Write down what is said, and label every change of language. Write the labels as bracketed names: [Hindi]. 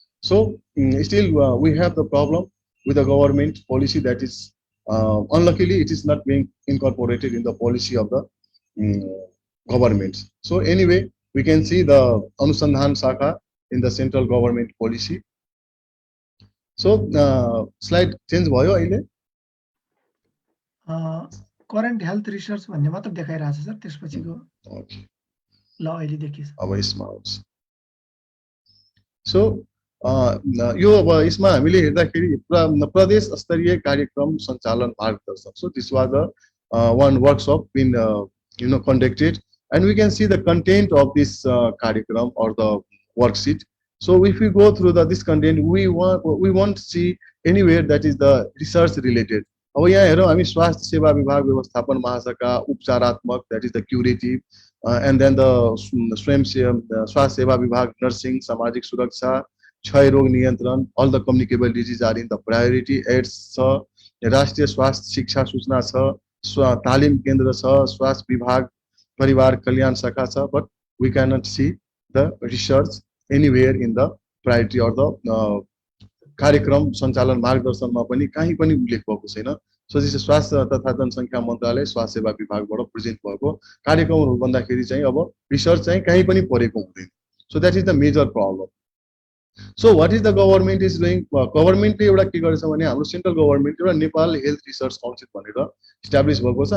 [English] So still we have the problem with the government policy, that is unluckily it is not being incorporated in the policy of the government. So anyway, we can see the Anusandhan Shakha in the central government policy. [Nepali] So slide change भयो अहिले current health research भन्ने मात्र देखाइरहेछ sir, त्यसपछिको ल अहिले देखिन्छ अब यसमा आउँछ. सो यो अब यसमा हामीले हेर्दाखेरि प्रदेश स्तरीय कार्यक्रम सञ्चालन मार्गदर्शक. [English] So this was a one workshop been conducted, and we can see the content of this कार्यक्रम or the worksheet. So if we go through this content, we want to see anywhere that is the research related. [Nepali] अब यहाँ हेरौँ हामी स्वास्थ्य सेवा विभाग व्यवस्थापन महाशाखा उपचारात्मक, [English] that is the curative, and then the [Nepali] स्वयं स्वास्थ्य सेवा विभाग नर्सिङ सामाजिक सुरक्षा क्षय रोग नियन्त्रण, [English] all the communicable disease are in the priority. [Nepali] AIDS छ, राष्ट्रिय स्वास्थ्य शिक्षा सूचना छ, तालिम केन्द्र छ, स्वास्थ्य विभाग परिवार कल्याण शाखा छ. [English] But we cannot see the research anywhere in the priority or the [Nepali] कार्यक्रम सञ्चालन मार्गदर्शनमा पनि कहीँ पनि उल्लेख भएको छैन. [English] so this [Nepali] स्वास्थ्य तथा जनसङ्ख्या मन्त्रालय स्वास्थ्य सेवा विभागबाट प्रेजेन्ट भएको कार्यक्रमहरू भन्दाखेरि चाहिँ अब रिसर्च चाहिँ कहीँ पनि परेको हुँदैन. [English] So that is the major problem. So what is the government is doing. [Nepali] गभर्मेन्टले एउटा के गरेछ भने हाम्रो सेन्ट्रल गभर्मेन्ट एउटा नेपाल हेल्थ रिसर्च काउन्सिल भनेर इस्टाब्लिस भएको छ.